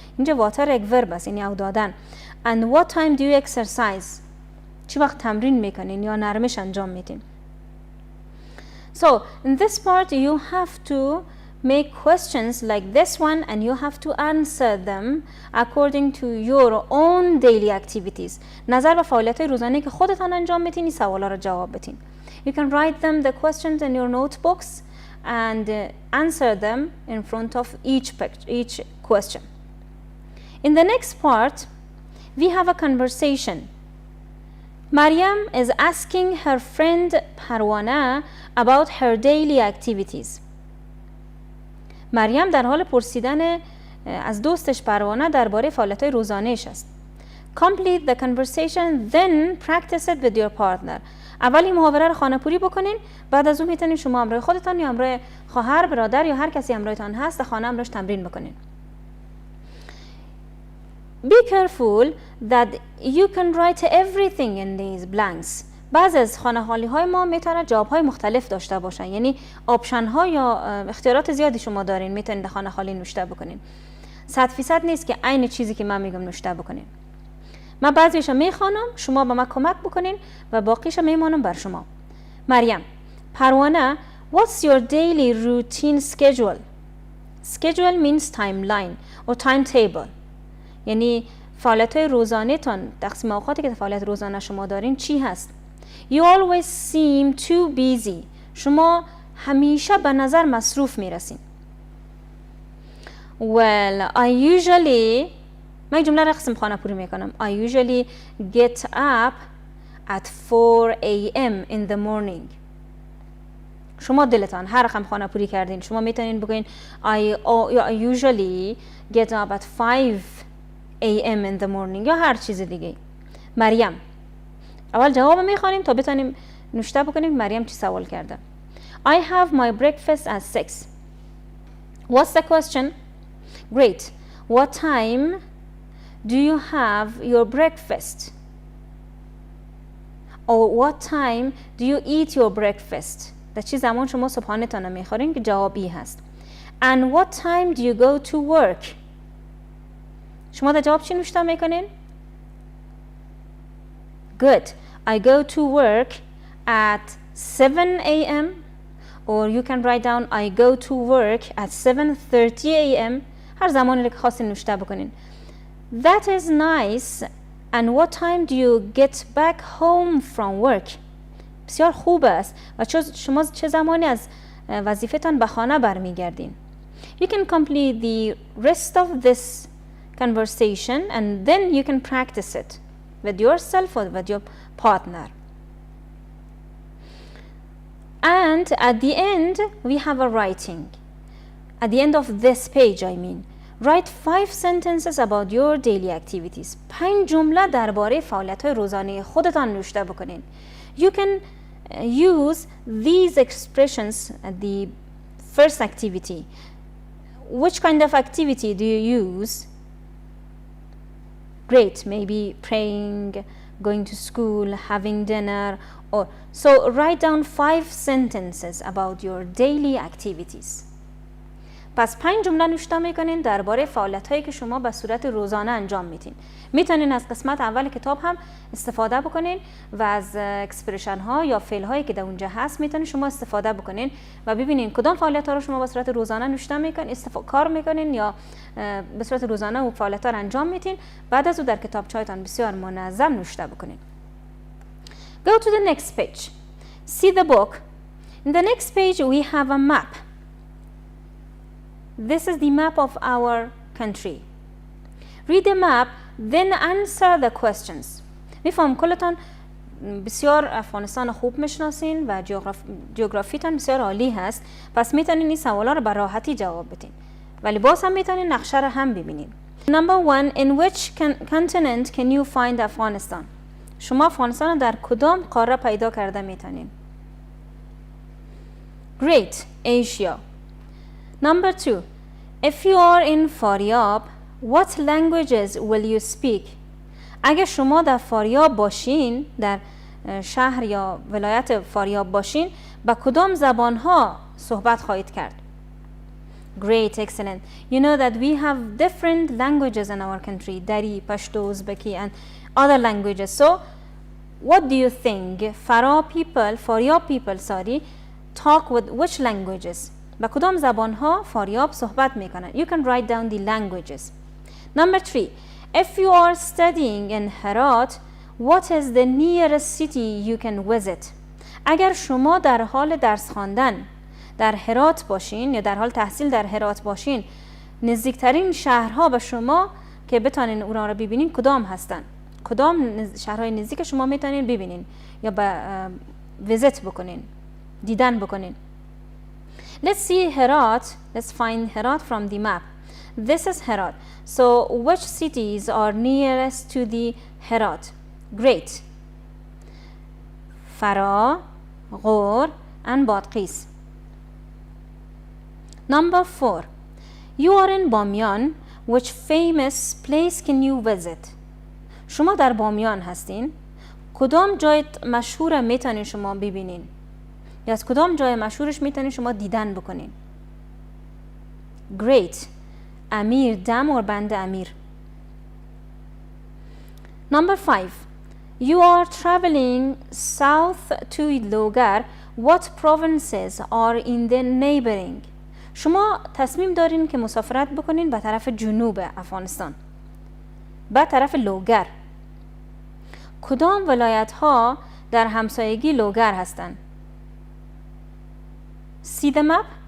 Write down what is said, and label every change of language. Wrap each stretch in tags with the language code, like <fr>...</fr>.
<fa>اینجا water یک verb است، یعنی او دادن.</fa> <en>And what time do you exercise?</en> <fa>چی وقت تمرین میکنین یا نرمش انجام میدین.</fa> <en>So in this part you have to make questions like this one and you have to answer them according to your own daily activities.</en> <fa>نظر به فعالیت‌های روزانه‌ای که خودتان انجام میدین این سوالا رو جواب بدین.</fa> <en>You can write them the questions in your notebooks and answer them in front of each question. In the next part we have a conversation. Maryam is asking her friend Parwana about her daily activities.</en> <fa>مریم در حال پرسیدن از دوستش پروانه درباره فعالیت‌های روزانه‌اش است.</fa> <en>Complete the conversation, then practice it with your partner.</en> <fa>اول این محاوره رو خانه‌پوری بکنین، بعد از اون میتونین شما همراه خودتان یا همراه خواهر، برادر یا هر کسی همراهتان هست در خانه همراهش تمرین بکنین.</fa> <en>Be careful that you can write everything in these blanks.</en> <fa>بعضی از خانه‌خوالی‌های ما میتونه جواب‌های مختلف داشته باشن، یعنی آپشن‌ها یا اختیارات زیادی شما دارین، میتونین در خانه‌خوالی نوشته بکنین. 100% نیست که عین چیزی که من میگم نوشته بکنین. من بعضیشو میخوانم، شما به من کمک بکنین و باقیشو میمانم بر شما.</fa> <en>Maryam: Parvaneh, what's your daily routine schedule? Schedule means timeline or timetable.</en> <fa>یعنی فعالیت‌های روزانه تان، تقسیم اوقاتی که فعالیت روزانه شما دارین چی هست؟</fa> <en>You always seem too busy.</en> <fa>شما همیشه به نظر مصروف میرسین.</fa> <en>Well, I usually</en> <fa>من جمله را قسم خانه پوری میکنم.</fa> <en>I usually get up at 4 a.m. in the morning.</en> <fa>شما دلتان هر رقم خانه پوری کردین، شما میتونین بگین</fa> <en>I usually get up at 5 a.m. in the morning</en> <fa>یا هر چیز دیگه. مریم: اول جواب میخوانیم تا بتونیم نوشته بکنیم مریم چی سوال کرده.</fa> <en>I have my breakfast at 6. What's the question? Great. What time do you have your breakfast? Or what time do you eat your breakfast?</en> <fa>در چه زمان شما صبحانه‌تان میخورین که جوابی هست.</fa> <en>And what time do you go to work?</en> <fa>شما در جواب چی نوشته میکنین؟ Good.</fa> <en>I go to work at 7 a.m. Or you can write down I go to work at 7:30 a.m.</en> <fa>هر زمانی که خواستین نوشته بکنین.</fa> <en>That is nice. And what time do you get back home from work?</en> <fa>بسیار خوب است. و شما چه زمانی از وظیفتان به خانه برمیگردین؟</fa> <en>You can complete the rest of this conversation and then you can practice it with yourself or with your partner. And at the end we have a writing. At the end of this page, I mean, write 5 sentences about your daily activities.</en> <fa>5 جمله درباره فعالیت‌های روزانه خودتان نوشته بکنین.</fa> <en>You can use these expressions at the first activity. Which kind of activity do you use? Great, maybe praying, going to school, having dinner, or so write down 5 sentences about your daily activities.</en> <fa>پس 5 جمله نوشته میکنین درباره فعالیت‌هایی که شما به صورت روزانه انجام میدین. میتونین از قسمت اول کتاب هم استفاده بکنین و از اکسپرشن ها یا فعل هایی که در اونجا هست میتونین شما استفاده بکنین و ببینین کدام فعالیت ها رو شما به صورت روزانه نوشته میکنین، کار میکنین یا به صورت روزانه و فعالیت ها رو انجام میدین. بعد از اون در کتابچه‌تان بسیار منظم نوشته بکنین.</fa> <en>Go to the next page. See the book. In the next page we have a map. This is the map of our country. Read the map, then answer the questions.</en> <fa>میفهم کلتان بسیار افغانستان خوب میشناسین و جغرافیتان بسیار عالی هست، پس میتونین این سوالا رو به راحتی جواب بدین. ولی باز هم میتونین نقشه رو هم ببینین.</fa> <en>Number 1. In which continent can you find Afghanistan?</en> <fa>شما افغانستان در کدام قاره پیدا کرده میتونین؟ Great.</fa> <en>Asia. Number 2. If you are in Faryab, what languages will you speak?</en> <fa>اگر شما در فاریاب باشین، در شهر یا ولایت فاریاب باشین، با کدام زبانها صحبت خواهید کرد؟</fa> <en>Great, excellent. You know that we have different languages in our country, Dari, Pashto, Uzbeki and other languages. So, what do you think Faryab people, talk with which languages?</en> <fa>با کدام زبانها فاریاب صحبت میکنن؟</fa> <en>You can write down the languages. Number 3. If you are studying in Herat, what is the nearest city you can visit?</en> <fa>اگر شما در حال درس خواندن در هرات باشین یا در حال تحصیل در هرات باشین، نزدیکترین شهرها به شما که بتونین اونا رو ببینین کدام هستن؟ کدام شهرهای نزدیک شما میتونین ببینین یا ویزیت بکنین، دیدن بکنین؟</fa> <en>Let's see Herat. Let's find Herat from the map. This is Herat. So which cities are nearest to the Herat? Great. Farah, Ghor and Badghis. Number 4. You are in Bamyan. Which famous place can you visit?</en> <fa>شما در بامیان هستین. کدام جای مشهور میتونین شما ببینین؟ یا از کدام جای مشهورش میتونین شما دیدن بکنین؟ Great. امیر دم or بند امیر.</fa> <en>Number 5. You are traveling south to Logar. What provinces are in the neighboring?</en> <fa>شما تصمیم دارین که مسافرت بکنین به طرف جنوب افغانستان، به طرف لوگر. کدام ولایت ها در همسایگی لوگر هستند؟</fa> <en>See the map?</en>